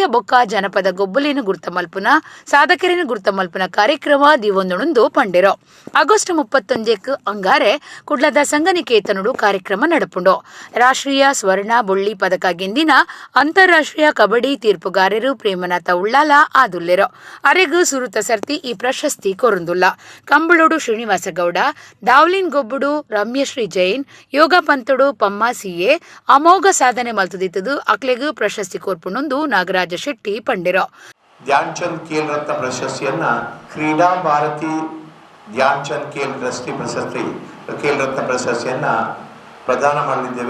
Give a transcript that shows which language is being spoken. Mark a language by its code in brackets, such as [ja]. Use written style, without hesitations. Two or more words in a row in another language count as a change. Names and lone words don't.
[tcy] ಬೊಕ್ಕ ಜನಪದ ಗೊಬ್ಬಲಿನ ಗುರ್ತ ಮಲ್ಪುನ ಸಾಧಕರಿನ ಗುರ್ತ ಮಲ್ಪುನ ಕಾರ್ಯಕ್ರಮ ದಿವೊಂದೊಂದು ಪಂಡೆರೋ ಆಗಸ್ಟ್ 31 ಅಂಗಾರೆ ಕುಡ್ಲದ ಸಂಘನಿಕೇತನುಡು ಕಾರ್ಯಕ್ರಮ ನಡಪುಂಡು ರಾಷ್ಟ್ರೀಯ ಸ್ವರ್ಣ ಬೊಳ್ಳಿ ಪದಕ ಗೆಂದಿನ ಅಂತಾರಾಷ್ಟ್ರೀಯ ಕಬಡ್ಡಿ ತೀರ್ಪುಗಾರರು ಪ್ರೇಮನಾಥ ಉಳ್ಳಾಲ ಆದುಲ್ಲೆರು ಅರೆಗು ಸುರುತ ಸರ್ತಿ ಈ ಪ್ರಶಸ್ತಿ ಕೊರಂದುಲ್ಲ ಕಂಬಳೋಡು ಶ್ರೀನಿವಾಸ ಗೌಡ ದಾವ್ಲಿನ್ ಗೊಬ್ಬುಡು ರಮ್ಯಶ್ರೀ ಜೈನ್ ಯೋಗ ಪಂತುಡು ಪಮ್ಮ ಸಿಎ ಅಮೋಘ ಸಾಧನೆ ಮಲ್ತುದಿತ್ತದು ಅಕ್ಲೆಗು ಪ್ರಶಸ್ತಿ ಕೊರ್ಪುಣೊಂದು ನಾಗರಾಜ ಶೆಟ್ಟಿ ಪಂಡಿರೋ. [kn] ಧ್ಯಾನ್ ಚಂದ್ ಖೇಲ್ ರತ್ನ ಪ್ರಶಸ್ತಿಯನ್ನ ಕ್ರೀಡಾ ಭಾರತಿ ಧ್ಯಾನ್ ಚಂದ್ ಖೇಲ್ ರತ್ನ ಪ್ರಶಸ್ತಿಯನ್ನು ಪ್ರದಾನ ಮಾಡಲಿದ್ದೇವೆ.